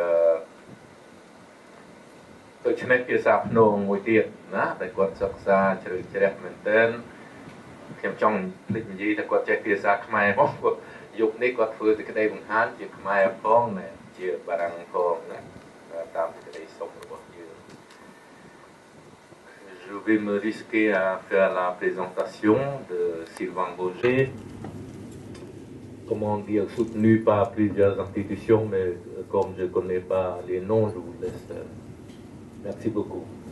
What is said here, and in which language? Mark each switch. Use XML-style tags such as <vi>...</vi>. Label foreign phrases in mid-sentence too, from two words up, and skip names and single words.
<km>ដូច្នេះភាសាភ្នងមួយទៀតណាដែលគាត់សិក្សាជ្រៅជ្រះមែនទែនខ្ញុំចង់ភ្លេចនិយាយថាគាត់ចេះភាសាខ្មែរផងយុគនេះគាត់ធ្វើសេចក្តីបង្ហាញជាខ្មែរផងជាបារាំងផងណាតាមសេចក្តីសុំរបស់យើង</km> <fr>Je vais me risquer à faire la présentation de Sylvain Vogel, comment dire, soutenu par plusieurs institutions, mais comme je ne connais pas les noms, je vous laisse. Merci beaucoup.</fr>